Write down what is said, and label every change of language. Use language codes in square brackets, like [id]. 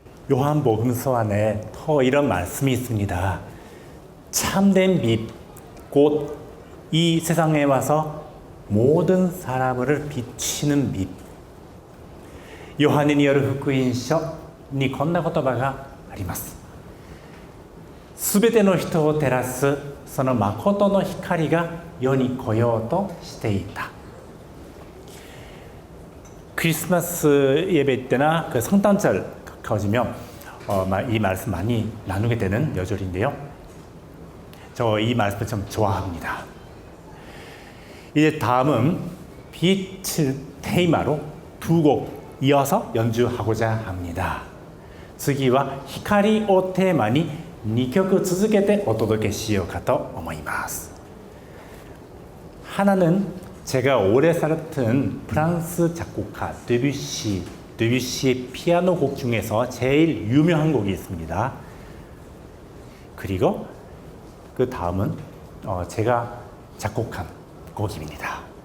[ko] 요한복음서 안에 더 이런 말씀이 있습니다. 참된 빛, 곧 이 세상에 와서 모든 사람을 비추는 빛. [ja] 요한이による福音書にこんな言葉があります。すべての人を照らすその誠の光が世に来ようとしていた. [ko] 크리스마스 예배 때나 그 성탄절 가까워지면 이 말씀 많이 나누게 되는 여절인데요. 저 이 말씀을 참 좋아합니다. 이제 다음은 빛을 테이마로 두 곡 이어서 연주하고자 합니다. [ja] 次は光をテーマに2曲続けてお届けしようかと思います. [ko] 하나는 제가 오래 살았던 프랑스 작곡가 드뷔시의 피아노 곡 중에서 제일 유명한 곡이 있습니다. 그리고 그 다음은 제가 작곡한 곡입니다.